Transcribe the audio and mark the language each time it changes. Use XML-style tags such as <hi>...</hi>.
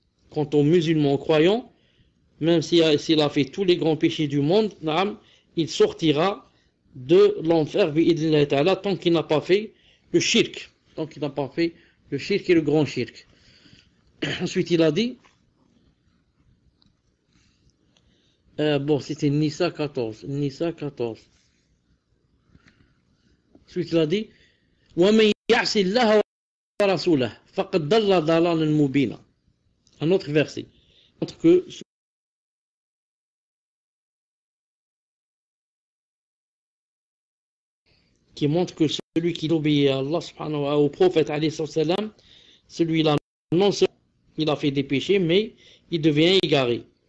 <fr>Quant aux musulmans croyants, même s'il a fait tous les grands péchés du monde, il sortira de l'enfer tant qu'il n'a pas fait le shirk. Tant qu'il n'a pas fait le shirk et le grand shirk. Ensuite, il a dit, c'était Nisa 14. Nisa 14. Ensuite, il a dit,</fr> <ar>وَمَنْ يَعْصِ اللَّهَ وَرَسُولَهُ فَقَدْ ضَلَّ ضَلَالًا مُبِينًا.</ar> <fr>Un autre verset montre que celui qui obéit à Allah subhanahu wa ta'ala, au prophète alayhi salam, celui-là non seulement il a fait des péchés, mais il devient égaré.</fr>